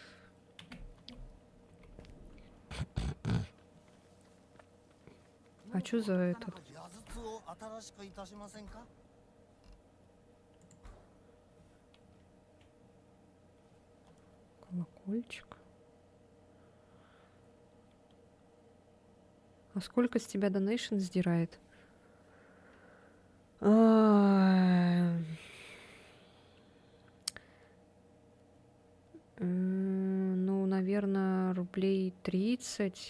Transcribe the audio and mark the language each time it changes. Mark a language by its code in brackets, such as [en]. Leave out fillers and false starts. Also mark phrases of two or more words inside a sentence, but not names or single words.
[ru] А что за этот? [ja] 矢筒を新しくいたしませんか？ [ru] Колокольчик. А сколько с тебя донейшн сдирает? Ну, наверное, рублей 30.